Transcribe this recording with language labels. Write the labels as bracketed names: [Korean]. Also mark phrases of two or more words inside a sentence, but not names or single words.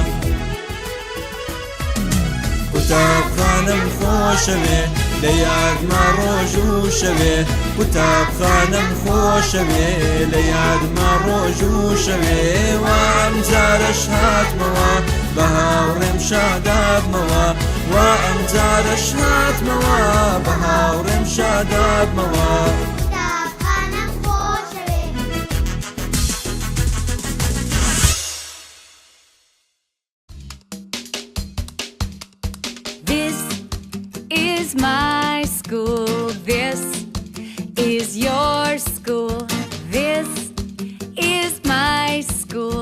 [Central Kurdish] قوتابخانەم خۆشەوێ لە یادما ڕۆژ و شەوێ قوتابخانەم خۆشەوێ لە یادما ڕۆژ و شەوێ وام جارەش هاتمەوە بە هاوڕێم شادابمەوە وام جارەش هاتمەوە بە هاوڕێم شادابمەوە [English] My school, this is your school, this is my school.